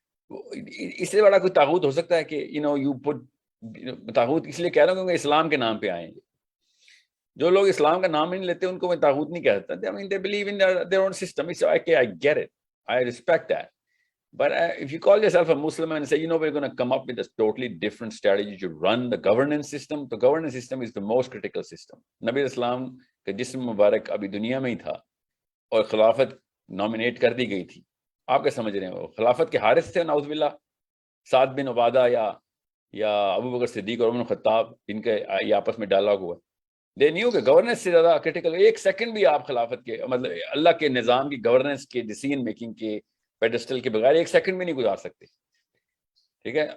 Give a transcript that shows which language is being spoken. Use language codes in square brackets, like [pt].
[ur] اس سے بڑا کوئی طاغوت ہو سکتا ہے کہ یو پٹ طاغوت. اس لیے کہہ رہا ہوں کیونکہ اسلام کے نام پہ آئیں گے. جو لوگ اسلام کا نام نہیں لیتے ان کو میں طاغوت نہیں کہتا. [en] I mean, they believe in their own system. It's okay, I get it. I respect that. But if you call yourself a Muslim and say, we're going to come up with a totally different strategy to run the governance system, the governance system is the most critical system. [ur] نبی اسلام کا جسم مبارک ابھی دنیا میں ہی تھا اور خلافت nominate کر دی گئی تھی. آپ کیا سمجھ رہے ہیں؟ وہ خلافت کے حارث تھے نعوذ باللہ، سعد بن عبادہ یا ابو بکر صدیق اور عمر خطاب، جن کے یہ آپس میں ڈائلاگ ہوا. [en] they knew [ur] کہ گورننس سے زیادہ کرٹیکل ایک سیکنڈ بھی آپ خلافت کے مطلب اللہ کے نظام کی گورننس کے ڈیسیژن میکنگ کے پیڈسٹل کے بغیر ایک سیکنڈ بھی نہیں گزار سکتے. ٹھیک ہے.